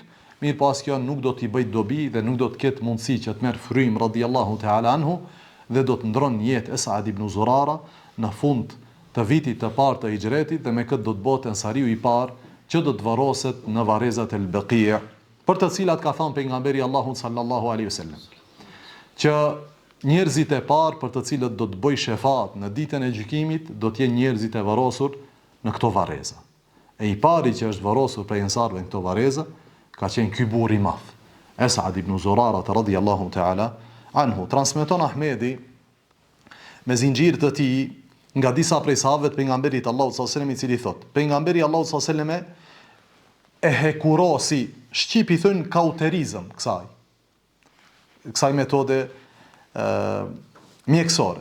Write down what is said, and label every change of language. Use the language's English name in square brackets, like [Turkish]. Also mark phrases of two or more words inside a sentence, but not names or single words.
[Albanian] Mirë pas kjo nuk do t'i bëj dobi dhe nuk do të ketë mundësi që të merë frym [Arabic] رضي الله تعالى عنه [Albanian] dhe do të ndron jetë As'ad ibn Zurara në fund të vitit të parë të hijretit dhe me këtë do të bëhet ensariu i parë që do të varroset në varrezat El Baqi', për të cilat ka thënë pejgamberi Allahu [Arabic] صلى الله عليه وسلم [Albanian] që njerëzit e parë për të cilët do të bëj shefat në ditën e gjykimit do të jenë njerëzit e varrosur në këto varreza. E i pari që është varrosur prej ensarve në këto varreza ka qenë ky burr i madh, [Arabic] As'ad ibn Zurara رضي الله تعالى عنه. [Albanian] Transmeton Ahmedi me zinxhir të tij nga disa prej sahabëve të pejgamberit Allahut [Arabic] صلى الله عليه وسلم, [Albanian] i cili thotë: pejgamberi Allahut [Arabic] صلى الله عليه وسلم [Albanian] e hekurosi, shqipi thon kauterizëm kësaj metode mjekësore.